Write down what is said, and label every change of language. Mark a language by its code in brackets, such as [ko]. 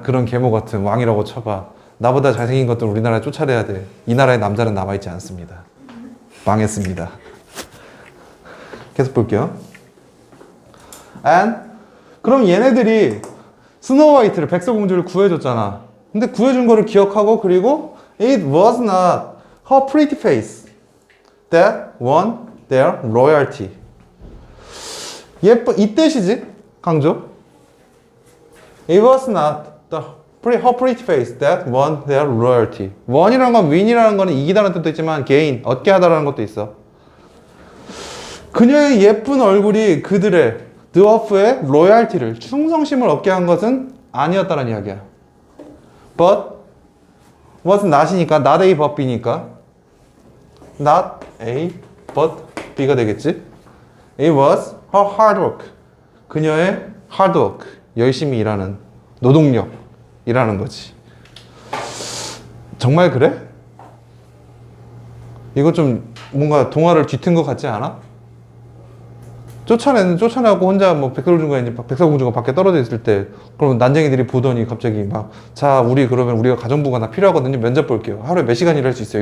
[ko] 그런 계모 같은 왕이라고 쳐봐. 나보다 잘생긴 것들 우리나라에 쫓아내야 돼. 이 나라의 남자는 남아있지 않습니다. 망했습니다. 계속 볼게요. And 그럼 얘네들이 스노우 화이트를, 백설공주를 구해줬잖아. 근데 구해준 거를 기억하고, 그리고 [en] It was not her pretty face that won their loyalty. [ko] 이 뜻이지, 강조. [en] It was not her pretty face that won their loyalty. [ko] won이라는 건 win이라는 거는 이기다는 뜻도 있지만 gain, 얻게 하다라는 것도 있어. 그녀의 예쁜 얼굴이 그들의 드워프의 로얄티를, 충성심을 얻게 한 것은 아니었다는 이야기야. But was not이니까 [en] not A but B [ko] 니까 not A but B가 되겠지. [en] It was her hard work. [ko] 그녀의 hard work, 열심히 일하는 노동력이라는 거지. 정말 그래? 이거 좀 뭔가 동화를 뒤튼 것 같지 않아? 쫓아내고 혼자 뭐 백설공주가 밖에 떨어져 있을 때, 그럼 난쟁이들이 보더니 갑자기 막, 자, 그러면 우리가 가정부가 나 필요하거든요. 면접 볼게요. 하루에 몇 시간 일할 수 있어요.